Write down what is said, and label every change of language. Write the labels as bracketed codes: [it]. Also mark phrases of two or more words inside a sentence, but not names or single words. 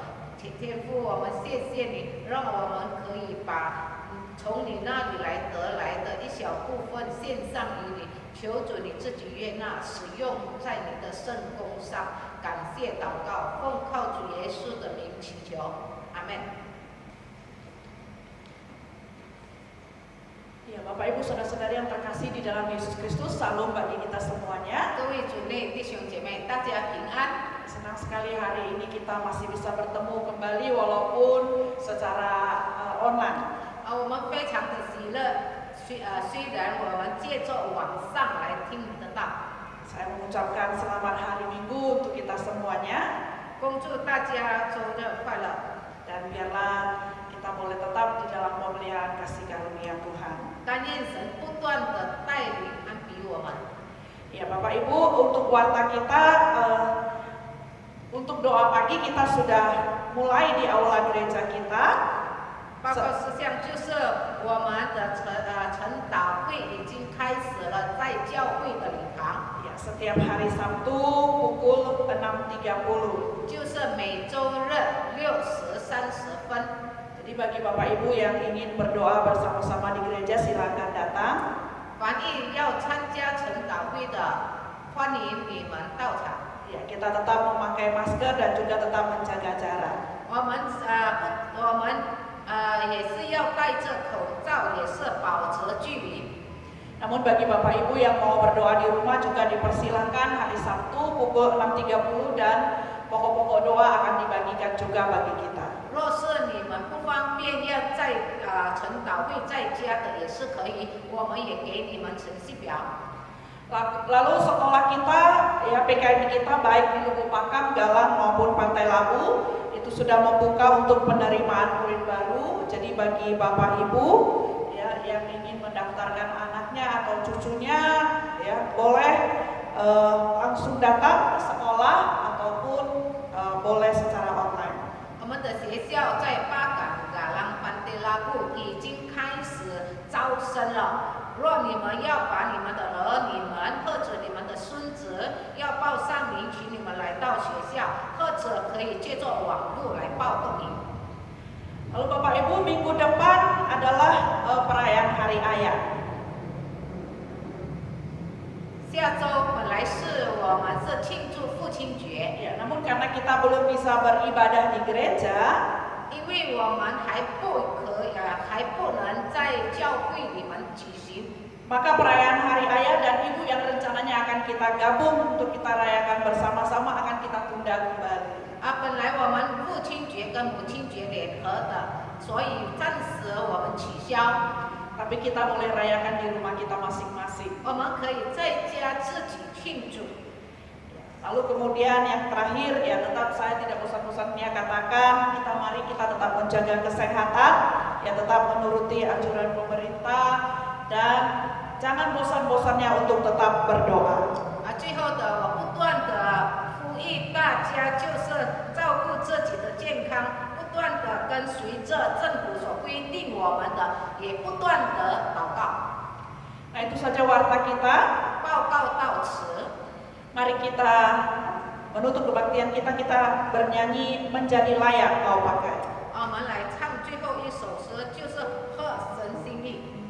[zh] 天父，我们谢谢你，让我们可以把从你那里来得来的一小部分献上于你，求主你自己悦纳，使用在你的圣工上。感谢祷告，奉靠主耶稣的名祈求，阿门。 [id] Ya, Bapak Ibu Saudara-saudari yang terkasih di dalam Yesus Kristus, salam bagi kita semuanya. [zh] 各位主内弟兄姐妹，大家平安。 [id] Senang sekali hari ini kita masih bisa bertemu kembali walaupun secara online. [zh] 我们非常的喜乐，虽然我们借着网上来听你的道。 [id] Saya mengucapkan selamat hari Minggu untuk kita semuanya. [zh] 恭祝大家周日快乐。 [id] Dan biarlah kita boleh tetap di dalam pemeliharaan kasih karunia Tuhan. [zh] 但愿神不断的带领安庇我们。 [id] Ya Bapak Ibu, untuk warta kita, untuk doa pagi kita sudah mulai di aula gereja kita. [zh] 报告事项就是我们的晨祷会已经开始了，在教会的礼堂。 [id] Ya, setiap hari Sabtu pukul 6.30. [zh] 就是每周日6时30分。 [id] Jadi bagi Bapak Ibu yang ingin berdoa bersama-sama di gereja silakan datang. [zh] 凡意要参加晨祷会的，欢迎你们到场。 [id] Ya, kita tetap memakai masker dan juga tetap menjaga jarak. [zh] 我们也是要戴着口罩，也是保持距离。 [id] Namun bagi Bapak Ibu yang mau berdoa di rumah juga dipersilahkan hari Sabtu pukul 6.30 dan pokok-pokok doa akan dibagikan juga bagi kita. [zh] 若是你们不方便要在晨祷会在家的也是可以，我们也给你们程序表。 [id] Lalu sekolah kita, ya PKM kita baik di Lubuk Pakam, Galang maupun Pantai Labu itu sudah membuka untuk penerimaan murid baru. Jadi bagi Bapak Ibu ya yang ingin mendaftarkan anaknya atau cucunya ya boleh langsung datang ke sekolah ataupun boleh secara online. [zh] 我们的学校在巴岗、嘎啷、班德拉布已经开始招生了。若你们要把你们的儿女们或者你们的孙子要报上名，请你们来到学校，或者可以借助网络来报个名。 [id] Lalu Bapak Ibu minggu depan adalah perayaan Hari Ayah. [zh] 下周本来是我们是庆祝父亲节， [id] Ya, namun karena kita belum bisa beribadah di gereja, [zh] 因为我们还不能在教会里面举行， [id] maka perayaan Hari Ayah dan Ibu yang rencananya akan kita gabung untuk kita rayakan bersama-sama akan kita tunda kembali. [zh] 本来我们父亲节跟母亲节联合的，所以暂时我们取消。 [id] Tapi kita boleh rayakan di rumah kita masing-masing. [zh] 我们可以在家自己庆祝。 [id] Lalu kemudian yang terakhir ya tetap saya tidak bosan-bosannya katakan mari kita tetap menjaga kesehatan, ya tetap menuruti anjuran pemerintah dan jangan bosan-bosannya untuk tetap berdoa. [zh] 最后的我不断的呼吁大家就是照顾自己的健康，不断的跟随着政府所规定我们的，也不断的祷告。 [id] Nah itu saja warta kita. [zh] 报告到此。 [id] Mari kita menutup kebaktian kita bernyanyi menjadi layak kau pakai. [zh] 我们来唱最后一首诗，就是合神心意。